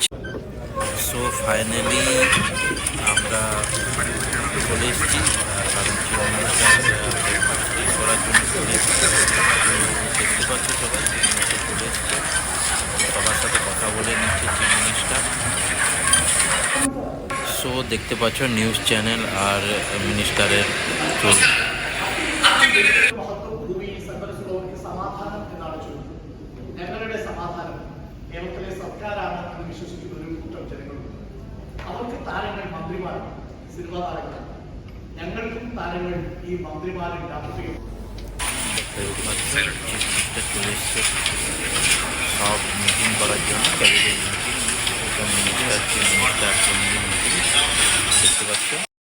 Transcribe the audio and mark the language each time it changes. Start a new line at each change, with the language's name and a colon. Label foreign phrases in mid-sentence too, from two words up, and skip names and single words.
English: so finally
Bangla: আমরা চলে এসেছি, কারণ
English: chief minister breakfast
Bangla: করার জন্য চলে এসেছি। দেখতে পাচ্ছ সবাই চলে এসছে, সবার সাথে কথা বলে নিচ্ছে
English: chief minister.
Bangla: সো দেখতে পাচ্ছ
English: news channel
Bangla: আর മിনিস্টারের চলছে।
Malayalam: ഞങ്ങളുടെ സമാധാനം കേരളത്തിലെ സർക്കാരാണ് എന്ന് വിശ്വസിക്കുന്ന ഒരു കൂട്ടം ജനങ്ങളുണ്ട്. അവർക്ക് താരങ്ങൾ മന്ത്രിമാരാണ്, സിനിമാ താരങ്ങളാണ്. ഞങ്ങൾക്കും താരങ്ങൾ ഈ മന്ത്രിമാരും രാഷ്ട്രീയവും।
Bangla: সব মিটিং করার জন্য
English: cabinet meeting,
Bangla: মিটিং দেখতে পাচ্ছ।